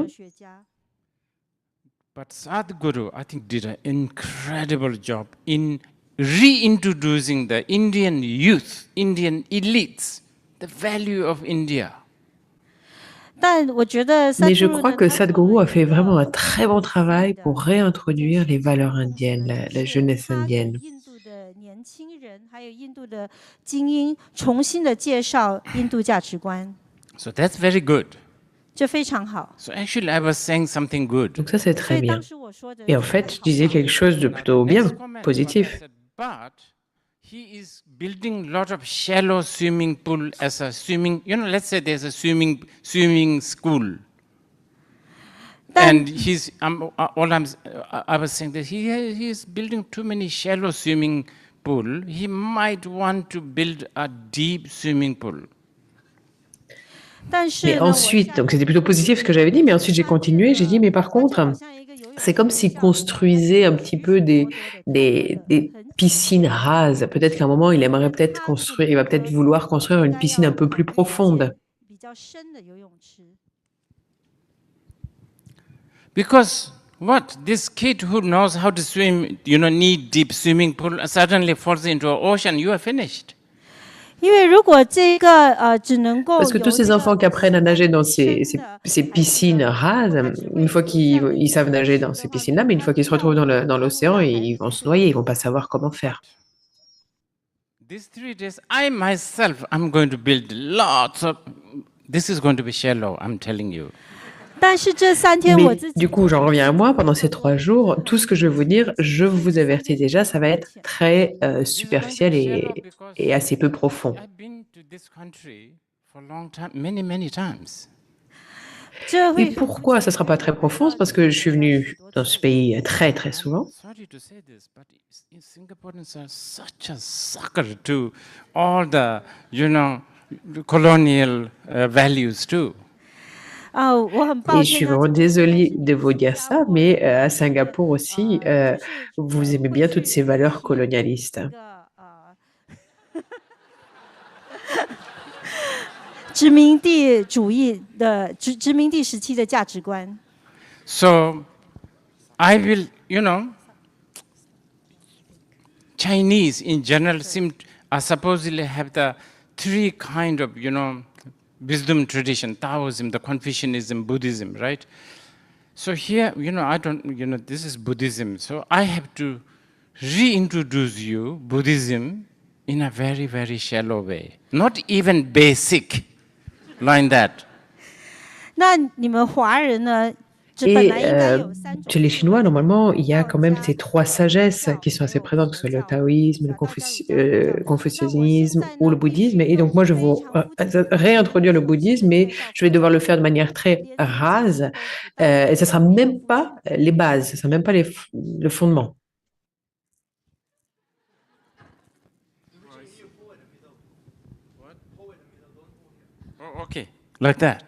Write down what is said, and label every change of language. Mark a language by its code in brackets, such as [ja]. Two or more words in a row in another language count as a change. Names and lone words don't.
[zh] 哲学家。 [en] But Sadhguru, I think, did an incredible job in reintroducing the Indian youth, Indian elites, the value of India. [zh] 但我觉得 [fr] Mais je Sadhguru crois [zh] 呢， [fr] que [zh] 他做 Sadhguru 了 [fr] a [zh] 一 [fr] fait [zh] 个 [fr] vraiment un très bon [zh] 很厉害 [fr] travail [zh] 的 [fr] pour [zh] 在 [fr] réintroduire [zh] 学 [fr] les [zh] 习的 [fr] valeurs [zh] 贡献 [fr] indiennes, [zh] 呢 [fr] la [zh] 就是 [fr] jeunesse [zh] 他给 [fr] indienne. [zh] 印度的年轻人还有印度的精英重新的介绍印度价值观， [en] So that's very good. [zh] 这非常好。 [en] So actually, I was saying something good. [fr] Donc ça, c'est [zh] 所 [fr] très [zh] 以 [fr] bien. [zh] 当时我说的 [fr] Et en [zh] 是 [fr] fait, je disais [zh] 好话 [fr] quelque chose de plutôt [en] Next [fr] bien, [en] comment was I [fr] positif. [en] said, but he is building a lot of shallow swimming pool as a swimming, you know, let's say there's a swimming school. [zh] 但 [en] And I was saying that he is building too many shallow swimming pool. He might want to build a deep swimming pool. [zh] 但是 [fr] Mais [zh] 呢，我 [fr] ensuite, [zh] 下 [fr] donc c'était plutôt positif ce que j'avais dit, mais ensuite j'ai continué, j'ai dit, mais par [zh] 它就 [fr] contre, [zh] 好像一个游泳 [fr] c'est comme [zh] 池 [fr] s'il [zh] 像 [fr] construisait un petit peu [zh] 许许多多的漂亮的 [fr] des [zh] 很 [fr] piscines rases. Peut-être qu'à un moment, il aimerait peut-être construire, il va peut-être vouloir construire une [zh] 大家 [fr] piscine un [zh] 要 [fr] peu plus [zh] 考虑一些 [fr] profonde. [zh] 比较深的游泳池。 [en] Because What? This kid who knows how to swim, knee-deep swimming pool, suddenly falls into an ocean, you are finished. [zh] 因为如果这个只能够 [fr] Parce que tous [zh] 有 [fr] ces [zh] 这 [fr] enfants [zh] 个 [fr] qui apprennent à nager dans [zh] 深 [fr] ces [zh] 的 [fr] piscines rases, une fois qu'ils savent nager dans ces piscines-là, mais une fois qu'ils se retrouvent dans l'océan, ils vont se noyer, ils vont pas savoir comment faire. [en] These 3 days, I myself, I'm going to build lots of. This is going to be shallow, I'm telling you. [zh] 但是这3天我 [fr] Mais [zh] 自己 [fr] du coup, j'en reviens à moi, pendant ces 3 jours, tout ce que je vais vous dire, je vous avertis déjà, ça va être très [en] This is going to be [fr] superficiel [en] shallow because [fr] et assez peu profond. [en] I've been to this country for a long time, many, many times. [zh] 这 [fr] Et [zh] 会 [fr] pourquoi ça ne sera pas très profond? C'est parce que je suis venue dans ce pays très, très souvent. [en] Sorry to say this, but Singaporeans are such a sucker to all the, colonial values too. [zh] 我很抱 [fr] Et je suis [zh] 歉要 [fr] vraiment [zh] 这么说，但 [fr] désolée [zh] 是你 [fr] de vous [zh] 们 [fr] dire [zh] 沙 [fr] ça, [zh] 漠 [fr] mais [zh] 的 [fr] à Singapour aussi, [zh] 就是 [fr] vous aimez [zh] 会 [fr] bien [zh] 去 [fr] toutes ces valeurs [zh] 提 [fr] colonialistes. [zh] 这个殖民地主义的殖民地时期的价值观。 [en] So I will, Chinese in general are supposedly have the 3 kind of, wisdom tradition: Taoism, the Confucianism, Buddhism, right? So here, I don't, this is Buddhism. So I have to reintroduce you Buddhism in a very, very shallow way, not even basic, like that. [zh] 那你们华人呢？这本 [fr] Et [zh] 来应该有3种 [fr] chez les Chinois, normalement, il y a quand même ces 3 sagesses qui sont assez présentes, que ce soit le taoïsme, le confucianisme ou le bouddhisme. Et donc, moi, je vais vous réintroduire le bouddhisme, mais je vais devoir le faire de manière très rase. Et ce ne sera même pas les bases, ce ne sera même pas le fondement. [en] Oh, okay, like that.